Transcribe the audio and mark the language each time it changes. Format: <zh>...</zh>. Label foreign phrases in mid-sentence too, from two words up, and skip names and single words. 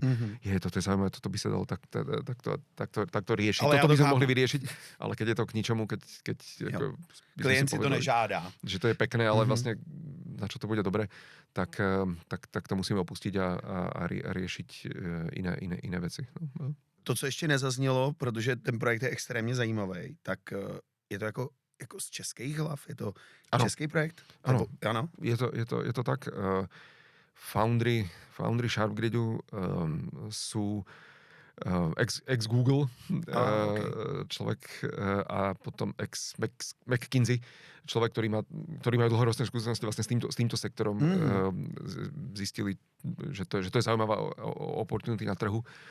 <sk>Toto je zaujímavé, toto by sa dalo takto riešiť. Ale toto by sme mohli vyriešiť, ale keď je to k ničomu, keď ako,</sk> <cs>klient si to nežádá.</cs> <sk>Že to je pekné, ale vlastne na čo to bude dobre, tak to musíme opustiť a riešiť iné veci. No.</sk> <cs>To, co ještě nezaznělo, protože ten projekt je extrémně zajímavý, tak je to jako z českých hlav? Je to český projekt? Ano. Je to tak.</cs> <sk>Foundry Sharp Gridu sú ex-Google človek a potom ex-McKinsey človek, ktorý majú dlhoročné skúsenosti vlastne s týmto sektorom. Zistili, že to je zaujímavá opportunity na trhu.</sk>